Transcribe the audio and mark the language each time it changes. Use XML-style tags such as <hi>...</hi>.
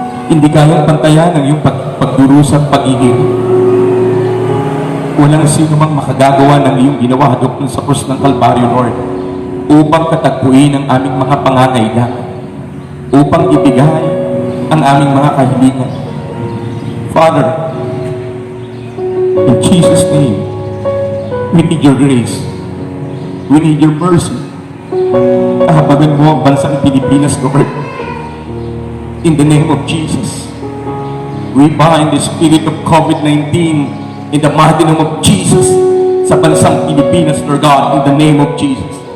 <tl>Hindi kayang pantayan ang iyong pagdurusa at pag-ibig. Walang sino mang makagagawa ng iyong ginawa doon sa krus ng Kalbaryo, Lord, upang katagpuin ang aming mga pangangailangan, upang ibigay ang aming mga kahilingan.</tl> <en>Father, in Jesus' name, we need your grace. We need your mercy.</en> <tl>Kahabagan mo ang bansang Pilipinas, Lord.</tl> <en>In the name of Jesus, we bind the spirit of COVID-19 in the mighty name of Jesus</en> <tl>sa bansang Pilipinas,</tl> <en>Lord God, in the name of Jesus.</en>